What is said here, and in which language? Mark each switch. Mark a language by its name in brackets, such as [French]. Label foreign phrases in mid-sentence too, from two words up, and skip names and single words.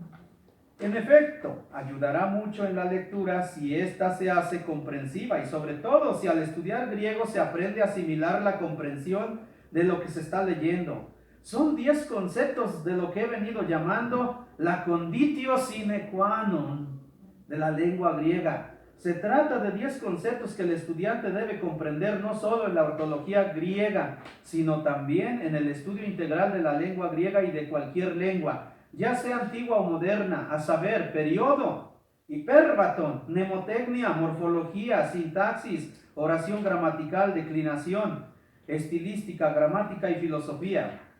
[Spanish] En efecto, ayudará mucho en la lectura si ésta se hace comprensiva y sobre todo si al estudiar griego se aprende a asimilar la comprensión de lo que se está leyendo. Son 10 conceptos de lo que he venido llamando la [Latin] conditio sine qua non [Spanish] de la lengua griega. Se trata de 10 conceptos que el estudiante debe comprender no solo en la ortología griega, sino también en el estudio integral de la lengua griega y de cualquier lengua, ya sea antigua o moderna, a saber, periodo, hipérbaton, mnemotecnia, morfología, sintaxis, oración gramatical, declinación, estilística, gramática y filosofía.